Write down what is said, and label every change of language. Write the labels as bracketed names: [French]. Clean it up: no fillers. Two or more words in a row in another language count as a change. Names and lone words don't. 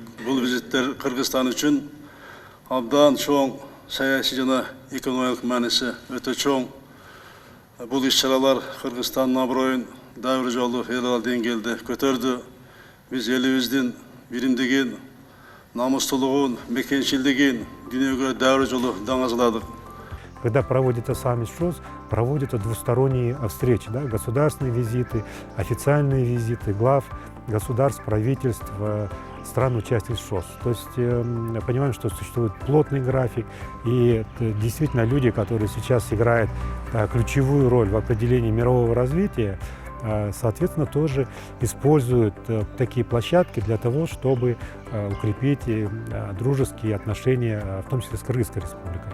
[Kyrgyz] Бул визиттер Кыргызстан үчүн абдан чоң саясий жана экономикалык мааниси өтө чоң. Бұл иш-чаралар Кыргызстандын аброюн дагы жолу эл аралык деңгээлде көтөрдү. Биз элибиздин биримдигин, намустуулугун, мекенчилдигин дүйнөгө дагы жолу даңазаладык. [Russian] Когда проводится саммит ШОС, проводятся двусторонние встречи, да, государственные визиты, официальные визиты глав государств, правительств, стран-участниц ШОС. То есть понимаем, что существует плотный график, и действительно люди, которые сейчас играют ключевую роль в определении мирового развития, соответственно, тоже используют такие площадки для того, чтобы укрепить дружеские отношения, в том числе с Кыргызской Республикой.